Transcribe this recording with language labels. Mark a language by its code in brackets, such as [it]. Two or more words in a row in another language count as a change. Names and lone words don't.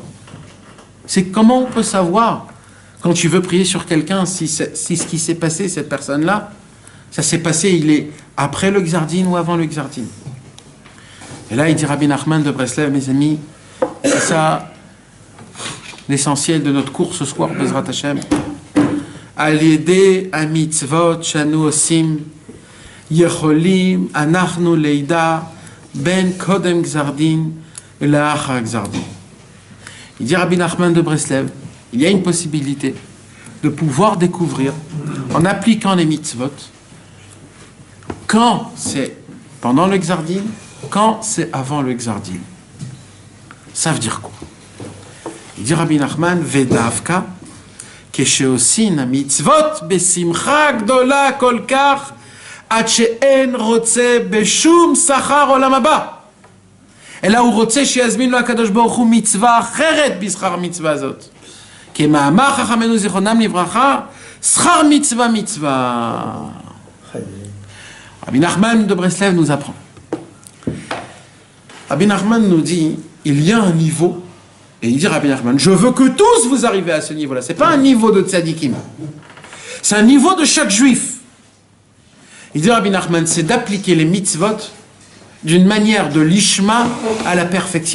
[fr] C'est comment on peut savoir quand tu veux prier sur quelqu'un si ce qui s'est passé, cette personne-là, ça s'est passé, il est après le Xardin ou avant le Xardin. Et là il dit Rabbi Nachman de Breslev, mes amis, c'est ça l'essentiel de notre cours ce soir, [he] בעזרת השם. על ידי המצוות שאנו עושים יכולים אנחנו לידע בין קודם גזר דין לאחר גזר דין. [fr] Il dit Rabbi Nachman de Breslev, il y a une possibilité de pouvoir découvrir en appliquant les mitzvot quand c'est pendant le gzardin, quand c'est avant le gzardin. Ça veut dire quoi? Il dit [he] Rabbi Nachman, ודווקא, כשעושין מצוות בשמחה גדולה כל כך, עד שאין רוצה בשום שכר עולם הבא. אלא הוא רוצה שיזמין לו הקדוש ברוך הוא מצווה אחרת בשכר מצווה הזאת. כמאמר חכמינו זיכרונם לברכה, שכר מצווה מצווה. [fr] Rabbi Nachman de Breslev nous apprend. Rabbi Nachman nous dit, il y a un niveau. Et il dit Rabbi Nachman, je veux que tous vous arrivez à ce niveau-là. C'est pas un niveau de tzadikim. C'est un niveau de chaque juif. Il dit Rabbi Nachman, c'est d'appliquer les mitzvot d'une manière de l'ishma à la perfection.